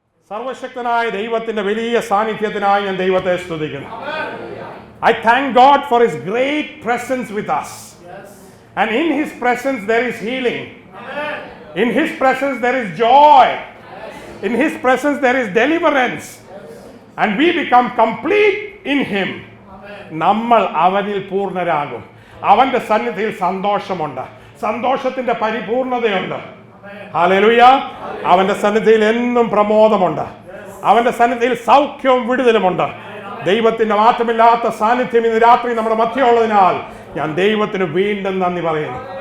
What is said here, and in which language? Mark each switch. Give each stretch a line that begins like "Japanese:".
Malayalam: സർവശക്തനായ ദൈവത്തിന്റെ വലിയ സാന്നിധ്യത്തിനായി ഞാൻ ദൈവത്തെ സ്തുതിക്കുന്നു.
English: I thank God for His great presence with us. And in His presence there is healing. In His presence there is joy. In His presence there is deliverance. And we become complete in Him.
Malayalam: നമ്മൾ അവനിൽ പൂർണ്ണരാകും. അവന്റെ സന്നിധിയിൽ സന്തോഷമുണ്ട്, സന്തോഷത്തിന്റെ പരിപൂർണതയുണ്ട്. Hallelujah. അവന്റെ സന്നിധിയിൽ എന്നും പ്രമോദമുണ്ട്. അവന്റെ സന്നിധിയിൽ സൗഖ്യവും വിടുതലുമുണ്ട്. ദൈവത്തിന്റെ മാറ്റമില്ലാത്ത സാന്നിധ്യം ഇന്ന് രാത്രി നമ്മുടെ മധ്യമുള്ളതിനാൽ ഞാൻ ദൈവത്തിന് വീണ്ടും നന്ദി പറയുന്നു.